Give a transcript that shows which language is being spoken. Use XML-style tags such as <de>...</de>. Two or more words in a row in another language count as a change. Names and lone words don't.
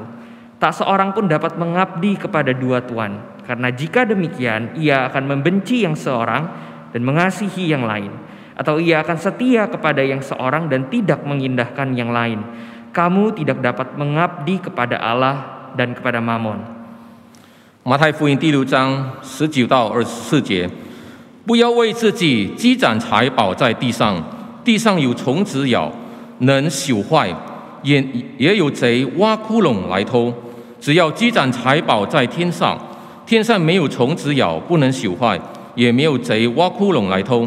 <id>Tak seorang pun dapat mengabdi kepada dua tuan, karena jika demikian ia akan membenci yang seorang dan mengasihi yang lain, atau ia akan setia kepada yang seorang dan tidak mengindahkan yang lain. Kamu tidak dapat mengabdi kepada Allah dan kepada Mamon.</id> <zh>马太福音第6章19到24节，不要为自己积攒财宝在地上，地上有虫子咬，能朽坏；也有贼挖窟窿来偷。只要积攒财宝在天上，天上没有虫子咬，不能朽坏，也没有贼挖窟窿来偷。</zh>